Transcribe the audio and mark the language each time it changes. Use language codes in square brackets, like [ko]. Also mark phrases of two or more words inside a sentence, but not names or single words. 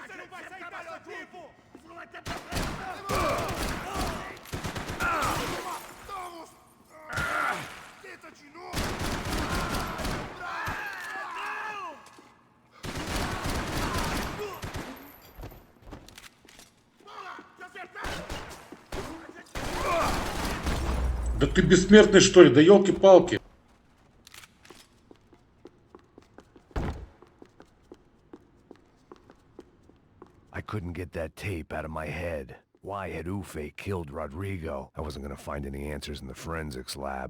[pt] vai sair dessa vivo! Isso não vai ter Matamos! Tenta de novo! [ru] Да ты бессмертный, что ли? Да елки-палки. [en] I couldn't get that tape out of my head. Why had Ufe killed Rodrigo? I wasn't gonna find any answers in the forensics lab.